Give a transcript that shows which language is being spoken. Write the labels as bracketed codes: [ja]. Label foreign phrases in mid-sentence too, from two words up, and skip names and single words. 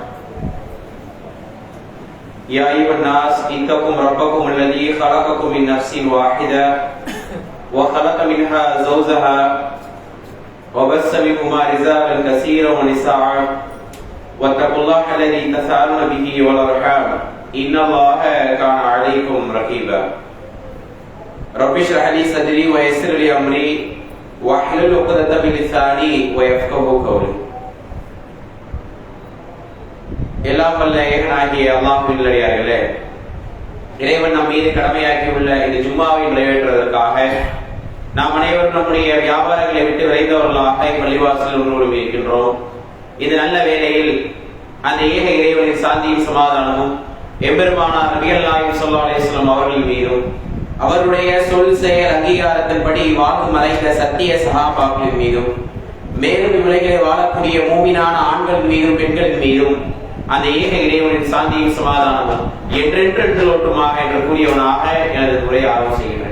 [ar] يا أيها الناس اتقوا ربكم الذي خلقكم من نفس واحدة وخلق منها زوجها وبث منهما رجالا كثيرا ونساء واتقوا الله الذي تساءلون به والأرحام إن الله كان عليكم رقيبا رب اشرح لي صدري ويسر لي أمري واحلل عقدة من لساني ويفقهوا قولي. [ta] எல்லாம் வல்ல ஏகனாகிய அல்லாஹ்வின் நல்லடியார்களே, இறைவன் நம் மீது கடமையாக்கியுள்ள இந்த ஜும்மாவை நிறைவேற்றுவதற்காக நாம் அனைவரும் நம்முடைய வியாபாரங்களை விட்டு விரைந்தவர்களாக பள்ளிவாசல் ஒன்று இருக்கின்றோம். இந்த நல்ல வேளையில் அந்த ஏக இறைவனின் சாந்தியும் சமாதானமும் எம்பெருமானார் நபிகள் நாயகம் [ar] صلى الله عليه وسلم [ta] அவர்கள் மீதும் அவருடைய சொல் செயல் அங்கீகாரத்தின்படி வாழ்ந்து மறைந்த சத்திய சஹாபாக்களின் மீதும் மேலும் இவ்வுலகிலே வாழக்கூடிய மூமினான ஆண்கள் மீதும் பெண்களின் மீதும் அந்த ஏக இறைவனின் சாந்தியும் சமாதானமும் என்றென்று ஒட்டுமாக என்று கூறியவனாக எனது உரையை ஆரம்பம் செய்கின்றேன்.